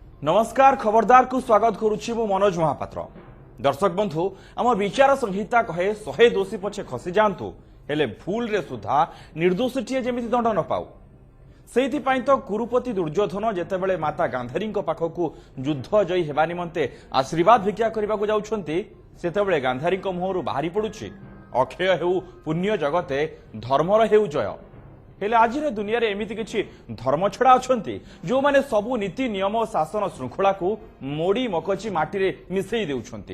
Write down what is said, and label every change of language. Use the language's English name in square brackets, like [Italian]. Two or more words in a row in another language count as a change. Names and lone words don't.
[Odia] ନମସ୍କାର ଖବରଦାର କୋ ସ୍ୱାଗତ କରୁଚ୍ଚି ମୁ ମନୋଜ ମହାପାତ୍ର। ଦର୍ଶକ ବନ୍ଧୁ ଆମ ବିଚାର ସଂହିତା କହେ 100 ଦୋଷୀ ପଛେ ଖସି ଯାତୁ ହେଲେ ଭୁଲ ରେ ସୁଦ୍ଧା ନିର୍ଦ୍ଦୋଷୀଟିଏ ଯେମିତି ଦଣ୍ଡ ନ ପାଉ। ସେହିଥିପାଇଁ ତ କୁରୁପତି ଦୁର୍ଯ୍ୟୋଧନ ଯେତେବେଳେ ମାତା ଗାନ୍ଧାରୀ ପାଖକୁ ଯୁଦ୍ଧ ଜୟୀ ହେବା ନିମନ୍ତେ ଆଶୀର୍ବାଦ ଭିକ୍ଷା କରନେ ଯାଉଛନ୍ତି ସେତେବେଳେ ଗାନ୍ଧାରୀ ମୁହଁରୁ ବାହାରି ପଡ଼ୁଛି ଅକ୍ଷୟ ହେଉ ପୁଣ୍ୟ ଜଗତେ ଧର୍ମର ହେଉ ଜୟ। ହେଲେ ଆଜ ଦୁନିଆ ରେ ଏମିତି କିଛି ଧର୍ମ ଛଡ଼ା ଅଛନ୍ତି ଯୋ ମାନେ ସବୁ ନୀତି ନିୟମ ଶାସନ ଶୃଙ୍ଖଳା କୋ ମୋଡ଼ି ମକଚି ମାଟି ରେ ମିଶେଇ ଦେଉଛନ୍ତି।